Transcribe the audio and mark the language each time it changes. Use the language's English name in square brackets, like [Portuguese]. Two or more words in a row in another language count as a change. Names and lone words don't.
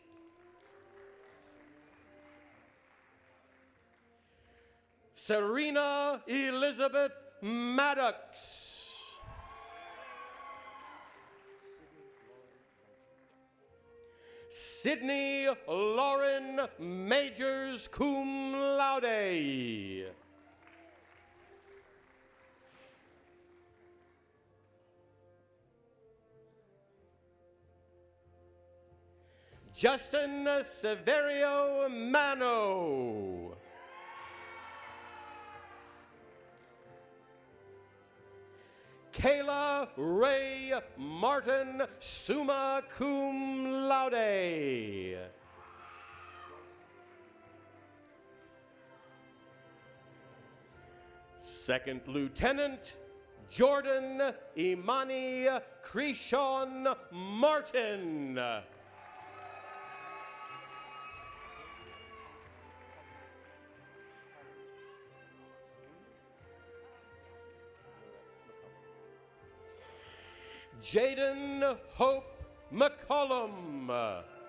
[English] Serena Elizabeth Maddox. Sydney Lauren Majors [Latin] cum laude. [English] Justin Severio Mano. Kayla Ray Martin, [Latin] summa cum laude. [English] Second Lieutenant Jordan Imani Krishon Martin. Jaden Hope McCollum.